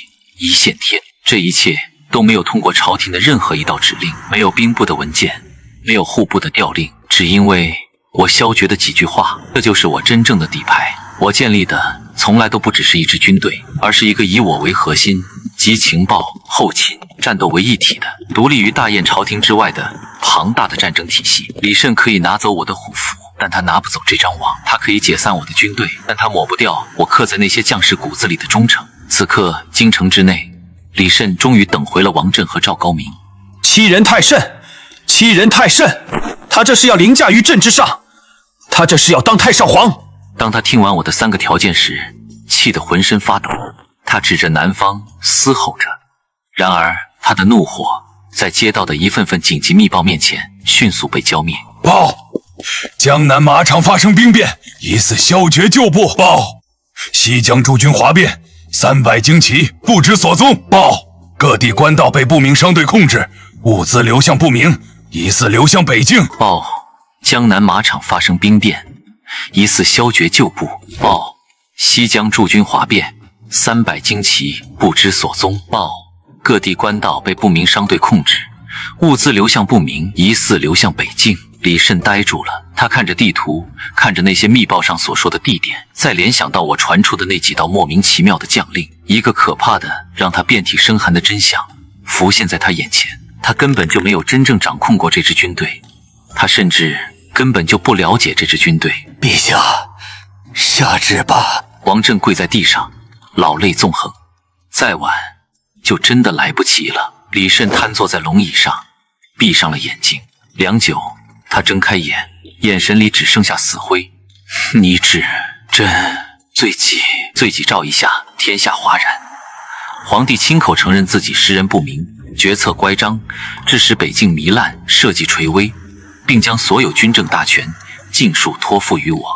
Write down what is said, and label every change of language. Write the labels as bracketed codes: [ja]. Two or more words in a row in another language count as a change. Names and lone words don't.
[zh] 一線天，這一切都沒有通過朝廷的任何一道指令，沒有兵部的文件，沒有戶部的調令，只因為我蕭決的幾句話。這就是我真正的底牌。我建立的從來都不只是一支軍隊，而是一個以我為核心，集情報、後勤、戰鬥為一體的，獨立於大雁朝廷之外的龐大的戰爭體系。李慎可以拿走我的虎符，但他拿不走這張網；他可以解散我的軍隊，但他抹不掉我刻在那些將士骨子裡的忠誠。此刻，京城之內，李慎終於等回了王震和趙高明。欺人太甚，欺人太甚！他這是要凌駕於朕之上，他這是要當太上皇。當他聽完我的3個條件時，氣得渾身發抖。他指着南方嘶吼着，然而他的怒火在接到的一份份緊急密報面前迅速被澆滅。報：江南馬場發生兵變，疑似蕭決舊部。報：西江駐軍譁變，300旌旗不知所蹤。報：各地官道被不明商隊控制，物資流向不明，疑似流向北境。報：江南馬場發生兵變，疑似蕭決舊部。報：西江駐軍譁變，300 旌旗不知所蹤。報：各地官道被不明商隊控制，物資流向不明，疑似流向北境。李慎呆住了，他看着地圖，看着那些密報上所說的地點，再聯想到我傳出的那幾道莫名其妙的將令，一個可怕的讓他遍體生寒的真相浮現在他眼前。他根本就沒有真正掌控過這支軍隊，他甚至根本就不了解這支軍隊。陛下，下旨吧。王震跪在地上，老淚縱橫，再晚就真的來不及了。李慎癱坐在龍椅上，閉上了眼睛。良久，他睜開眼，眼神裡只剩下死灰。你旨，朕罪己詔一下，天下譁然。皇帝親口承認自己識人不明，決策乖張，致使北境糜爛，社稷垂危，並將所有軍政大權盡數托付於我。